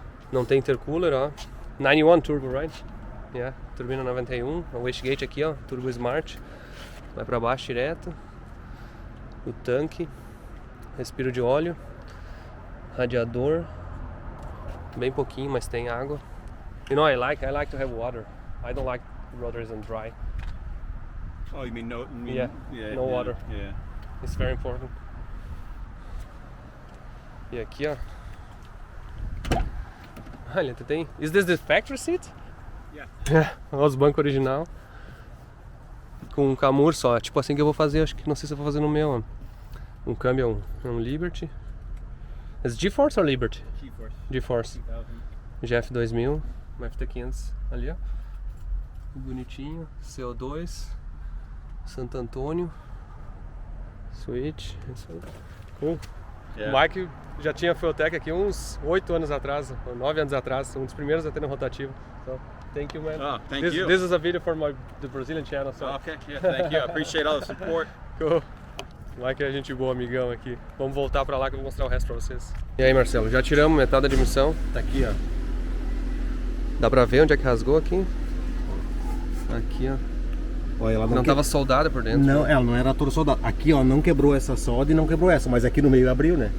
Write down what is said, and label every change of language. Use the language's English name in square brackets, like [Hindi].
[Portuguese] Não tem intercooler, ó, 91 turbo, [English] right? Yeah, [Portuguese] turbina 91, o wastegate aqui, ó, turbo smart, vai para baixo direto, o tanque, respiro de óleo, radiador. Bem pouquinho, mas tem água. [English] You know, I like to have water. I don't like rotors and dry. Oh, you mean no? Yeah, no water. Yeah. It's very important. [Portuguese] E aqui, ó. Olha, tu tem. [English] Is this the factory seat? Yeah. [Portuguese] Olha os bancos original. Com um camur só. Tipo assim que eu vou fazer. Acho que não sei se eu vou fazer no meu. Ó. Um câmbio é um Liberty. É GeForce ou Liberty? GeForce. GeForce. 2000. GF 2000, um FT500 ali, ó. Bonitinho, CO2, Santo Antônio, switch. [English] Cool. Yeah. [Portuguese] O Mike já tinha Fueltech aqui uns 8 anos atrás, ou 9 anos atrás, um dos primeiros a ter no rotativo. [English] So, thank you, man. Oh, thank you. This is a video for the Brazilian channel. So. Okay, yeah, thank you. I appreciate all the support. Cool. [Portuguese] Mike é gente boa, amigão aqui. Vamos voltar pra lá que eu vou mostrar o resto pra vocês. E aí, Marcelo, já tiramos metade da admissão. Tá aqui, ó. Dá pra ver onde é que rasgou aqui? Aqui, ó. Olha, ela não tava soldada por dentro. Não, né? ela não era toda soldada. Aqui, ó, não quebrou essa solda e não quebrou essa, mas aqui no meio abriu, né?